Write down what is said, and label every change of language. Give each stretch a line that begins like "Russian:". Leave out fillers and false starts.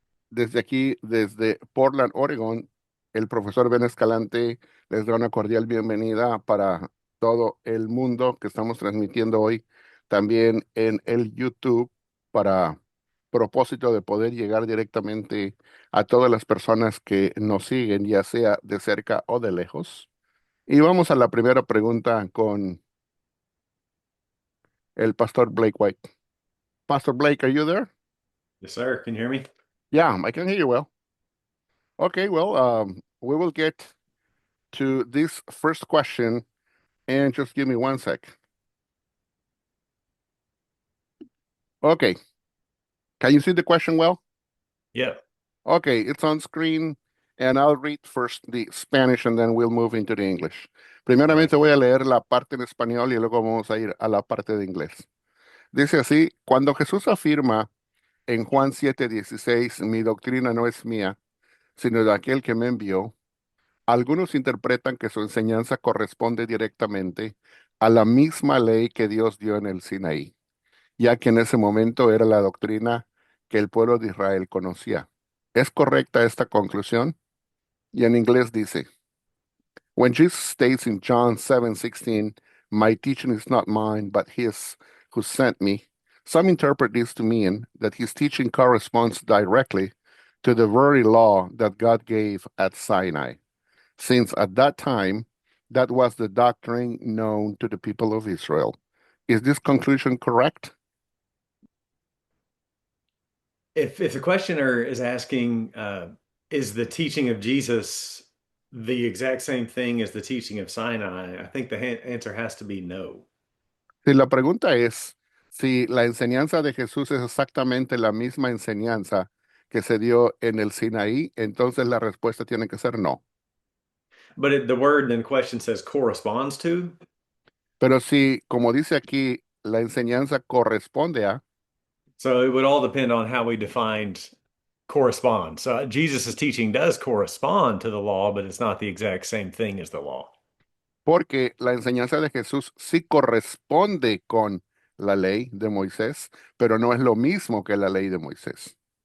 Spanish: Desde aquí, desde Portland, Oregon, el profesor Ben Escalante les da una cordial bienvenida para todo el mundo que estamos transmitiendo hoy, también en el YouTube, para propósito de poder llegar directamente a todas las personas que nos siguen, ya sea de cerca o de lejos. Y vamos a la primera pregunta con el pastor Blake White.
English: Pastor Blake, are you there? Yes, sir. Can you hear me? Yeah, I can hear you well. Okay, well, we will get to this first question and just give me one sec. Okay, can you see the question well? Yep. Okay, it's on screen and I'll read first the Spanish and then we'll move into the English. All right.
Spanish: Primeramente voy a leer la parte en español y luego vamos a ir a la parte de inglés. Dice así, cuando Jesús afirma en Juan 7:16, mi doctrina no es mía, sino de aquel que me envió. Algunos interpretan que su enseñanza corresponde directamente a la misma ley que Dios dio en el Sinaí, ya que en ese momento era la doctrina que el pueblo de Israel conocía. ¿Es correcta esta conclusión? Y en inglés dice,
English: when Jesus states in John 7:16, my teaching is not mine, but his who sent me, some interpret this to mean that his teaching corresponds directly to the very law that God gave at Sinai, since at that time that was the doctrine known to the people of Israel. Is this conclusion correct? If the questioner is asking, is the teaching of Jesus the exact same thing as the teaching of Sinai, I think the answer has to be no.
Spanish: Si la pregunta es si la enseñanza de Jesús es exactamente la misma enseñanza que se dio en el Sinaí, entonces la respuesta tiene que ser no.
English: But the word in question says corresponds to.
Spanish: Pero si, como dice aquí, la enseñanza corresponde a,
English: So it would all depend on how we defined correspond. So Jesus' teaching does correspond to the law, but it's not the exact same thing as the law.
Spanish: porque la enseñanza de Jesús sí corresponde con la ley de Moisés, pero no es lo mismo que la ley de Moisés.